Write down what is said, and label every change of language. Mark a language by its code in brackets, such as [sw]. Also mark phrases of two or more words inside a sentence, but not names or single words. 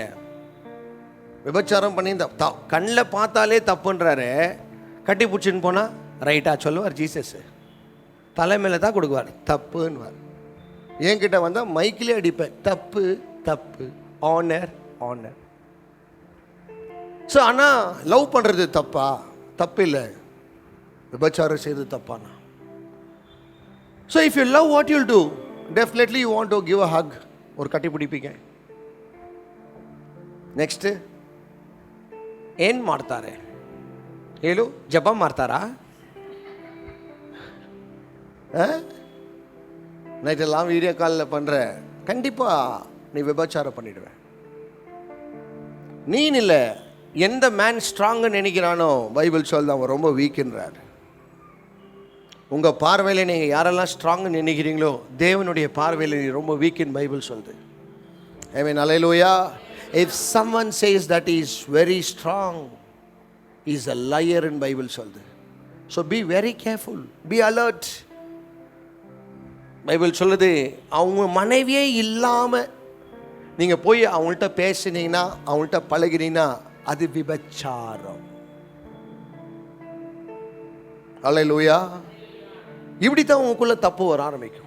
[ta] விபச்சாரம் பண்ணி கண்ணில் பார்த்தாலே தப்புன்றாரு, கட்டி பிடிச்சின்னு போனால் ரைட்டா சொல்லுவார் ஜீசஸ், தலைமையில் தான் கொடுக்குவார், தப்புன்னுவார். என்கிட்ட வந்தால் மைக்கிலே அடிப்பேன், தப்பு தப்பு, ஆனர் ஆனர். ஸோ ஆனால் லவ் பண்ணுறது தப்பா? தப்பு இல்லை, விபச்சாரம் செய்து தப்பானா? [en] So if you love what you'll do, definitely you want to give a hug, [ta] ஒரு கட்டி பிடிப்பீங்க. [kn] ನೆಕ್ಸ್ಟ್ ಏನು ಮಾಡ್ತಾರೆ ಹೇಳು? ಜಪ ಮಾಡ್ತಾರಾ? [ta] நைட்டெல்லாம் வீடியோ காலில் பண்ணுற, கண்டிப்பாக நீ விபச்சாரம் பண்ணிடுவேன். நீ இல்லை, எந்த மேன் ஸ்ட்ராங்குன்னு நினைக்கிறானோ பைபிள் சொல்ல அவன் ரொம்ப வீக்குன்றார். உங்கள் பார்வையில் நீங்கள் யாரெல்லாம் ஸ்ட்ராங்குன்னு நினைக்கிறீங்களோ தேவனுடைய பார்வையில் நீ ரொம்ப வீக்குன்னு பைபிள் சொல்லுது. ஆமென், அல்லேலூயா. [en] If someone says that he is very strong, he is a liar in Bible சொல்லுது. So be very careful, be alert. [ta] பைபிள் சொல்லுது, அவங்க மனைவியே இல்லாமல் நீங்கள் போய் அவங்கள்ட்ட பேசினீங்கன்னா, அவங்கள்ட்ட பழகினீங்கன்னா அது விபச்சாரம். அல்லேலூயா. இப்படி தான் உங்களுக்குள்ள தப்பு வர ஆரம்பிக்கும்.